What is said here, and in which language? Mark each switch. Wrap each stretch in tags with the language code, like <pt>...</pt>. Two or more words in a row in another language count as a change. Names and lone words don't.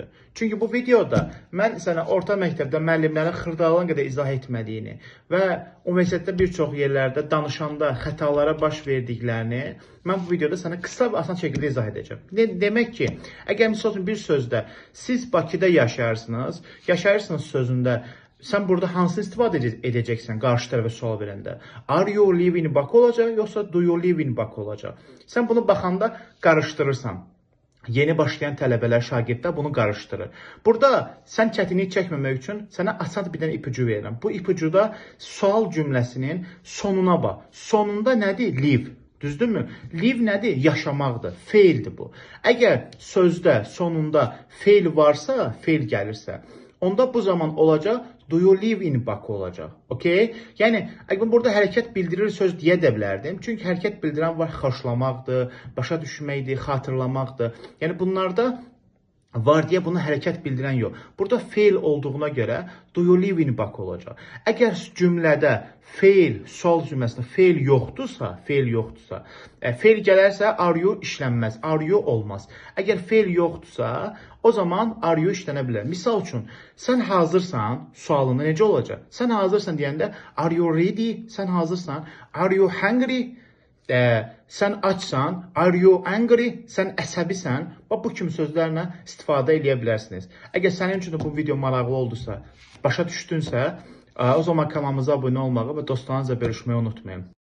<az>Çünki bu videoda mən sənə orta məktəbdə müəllimlərin xırdalığına qədər izah etmədiyini və universitetdə bir çox yerlərdə danışanda xətalara baş verdiklərini mən bu videoda sənə qısa və asan şəkildə izah edəcəm. Demək ki, əgər misal üçün bir sözdə siz Bakıda yaşayırsınız sözündə sən burada hansını istifadə edəcəksən qarşı tərəfə sual verəndə?</az> <en>Are you live in Bakı</en> <az>olacaq, yoxsa</az> <en>do you live in Bakı olacaq?</en> <az>Sən bunu baxanda qarışdırırsan. Yeni başlayan tələbələr, şagirdlər bunu qarışdırır. Burada sən çətinlik çəkməmək üçün sənə asan bir dənə ipucu verirəm. Bu ipucuda sual cümləsinin sonuna bax. Sonunda nədir? Live. Düzdürmü? Live nədir? Yaşamaqdır. Feildir bu. Əgər sözdə sonunda feil varsa, feil gəlirsə, onda bu zaman olacaq</az> <en>do you live in Bakı</en> <az>olacaq. Okay? Yəni, burada hərəkət bildirir söz deyə də bilərdim. Çünki hərəkət bildirən var xoşlamaqdır, başa düşməkdir, xatırlamaqdır. Yəni, bunlarda var deyə bunu hərəkət bildirən yox. Burada feil olduğuna görə</az> <en>do you live in Bakı</en> <az>olacaq. Əgər cümlədə feil, sual cümləsində feil yoxdursa, feil gələrsə</az> <en>are you</en> <az>işlənməz,</az> <en>are you</en> <az>olmaz. Əgər feil yoxdursa, o zaman</az> <en>are you</en> <az>işlənə bilər. Misal üçün, sən hazırsan sualında necə olacaq? Sən hazırsan deyəndə</az> <en>are you ready?</en> <az>Sən hazırsan?</az> <en>Are you hungry?</en> <az>Sən açsan,</az> <en>are you angry?</en> <az>Sən əsəbisən. Bu kimi sözlərlə istifadə edə bilərsiniz. Əgər sənin üçün bu video maraqlı oldusa, başa düşdünsə, o zaman kanalımıza abunə olmağı və dostlarınızla bölüşməyi unutmayın.</az>